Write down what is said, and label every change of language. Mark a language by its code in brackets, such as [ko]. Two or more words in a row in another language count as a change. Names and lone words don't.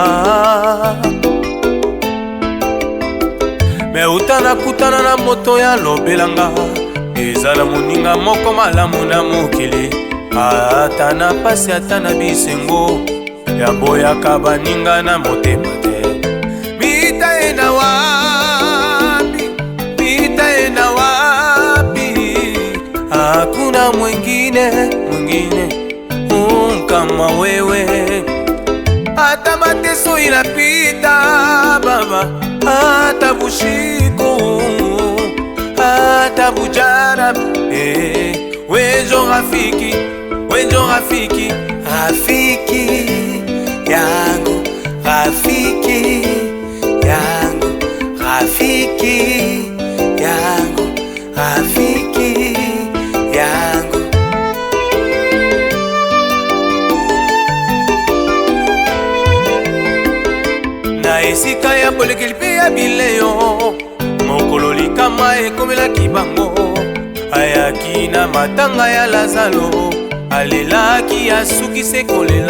[ln] me uta nakutana na moto ya lobelanga eza na moninga moko malamu na mokili ata na pasi ata na bisengo ya boyaka baninga na motema te [sw] mitaenda wapi mitaenda wapi hakuna mwingine kama wewe hata mateso inapita baba hata bushiko hata bujara wejo rafiki rafiki yangu rafiki yangu rafiki yangu rafiki yangu [ln] na esika ya bolekeli mpe ya bileyo mokolo likama ekomelaki bango ayaki na matanga ya lazalo alelaki asukise kolela